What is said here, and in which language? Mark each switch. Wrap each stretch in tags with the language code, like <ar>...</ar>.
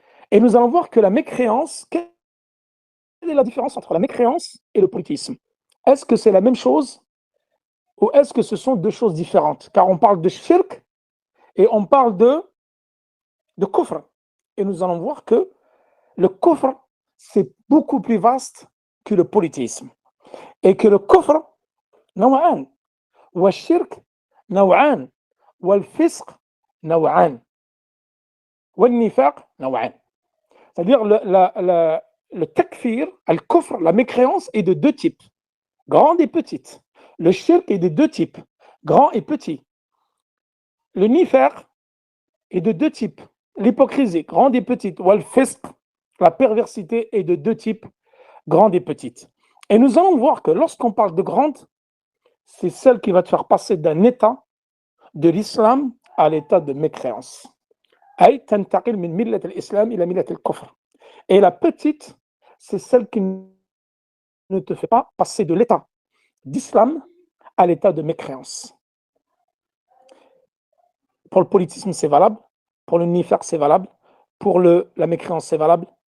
<fr>Et nous allons voir que la mécréance, quelle est la différence entre la mécréance et le polythéisme? Est-ce que c'est la même chose ou est-ce que ce sont 2 choses différentes? Car on parle de shirk et on parle de kufr. Et nous allons voir que le kufr, c'est beaucoup plus vaste que le polythéisme. Et que le kufr,</fr> <ar>نوعان, والشرك نوعان, والفسق نوعان, والنفاق نوعان.</ar> <fr>C'est-à-dire le takfir, al-kufr, la mécréance est de deux types, grande et petite. Le shirk est de deux types, grand et petit. Le nifaq est de deux types, l'hypocrisie, grande et petite. Wal-fisq, la perversité, est de deux types, grande et petite. Et nous allons voir que lorsqu'on parle de grande, c'est celle qui va te faire passer d'un état de l'islam à l'état de mécréance.</fr> <ar>أي تنتقل من ملة الإسلام إلى ملة الكفر.</ar> <fr>Et la petite, c'est celle qui ne te fait pas passer de l'état d'islam à l'état de mécréance. Pour le politisme, c'est valable. Pour le nifaq, c'est valable. Pour la mécréance, c'est valable.</fr>